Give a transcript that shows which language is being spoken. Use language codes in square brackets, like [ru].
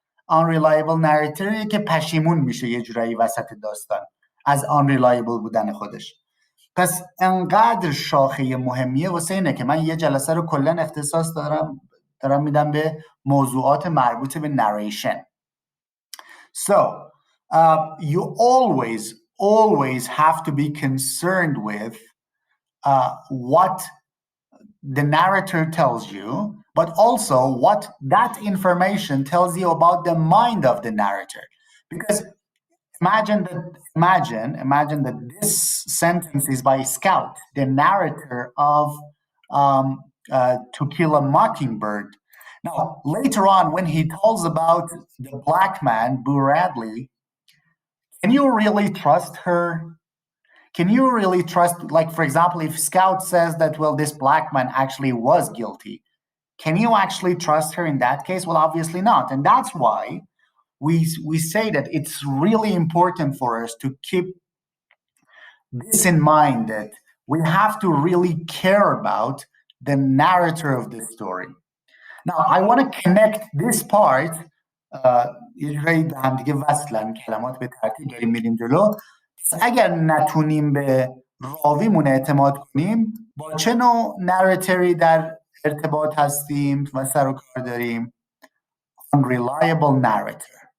[fa] unreliable narrator که پشیمون میشه یه جورایی وسط داستان از unreliable بودن خودش. پس انقدر شاخه مهمیه واسه اینه که من یه جلسه رو کلا اختصاص دارم میدم به موضوعات مربوط به narration. [en] So you always have to be concerned with what the narrator tells you, but also what that information tells you about the mind of the narrator. Because imagine that this sentence is by Scout, the narrator of To Kill a Mockingbird. Now, later on, when he tells about the black man, Boo Radley, can you really trust her? Can you really trust, like, for example, if Scout says that, well, this black man actually was guilty, can you actually trust her in that case? Well, obviously not. And that's why we say that it's really important for us to keep this in mind, that we have to really care about the narrator of the story. Now, I want to connect this part. [fa] یه جایی به هم دیگه وصلن کلمات به ترتیب داریم میریم جلو. اگر نتونیم به راویمون اعتماد کنیم، با چه نوع نراتوری در ارتباط هستیم و سر و کار داریم؟ Unreliable narrator.